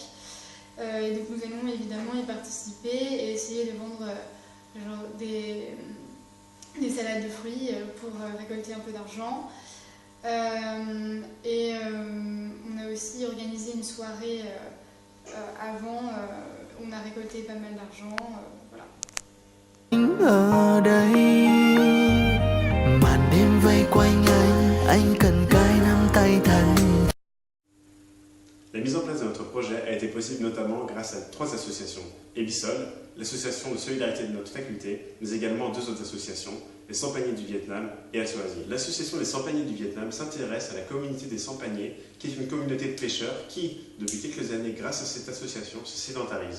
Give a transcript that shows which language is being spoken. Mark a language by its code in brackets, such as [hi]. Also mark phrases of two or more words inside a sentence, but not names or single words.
[fr] Et donc nous allons évidemment y participer et essayer de vendre des salades de fruits pour récolter un peu d'argent. On a aussi organisé une soirée avant, on a récolté pas mal d'argent. Voilà. [vi] Ở đây màn đêm vây quanh anh cần cái nắm tay thành. [fr] La mise en place de notre projet a été possible notamment grâce à 3 associations. Ebisol, l'association de solidarité de notre faculté, mais également 2 autres associations, les Sans-Paniers du Vietnam et Alsoasie. L'association des Sans-Paniers du Vietnam s'intéresse à la communauté des Sans-Paniers, qui est une communauté de pêcheurs qui, depuis quelques années, grâce à cette association, se sédentarise.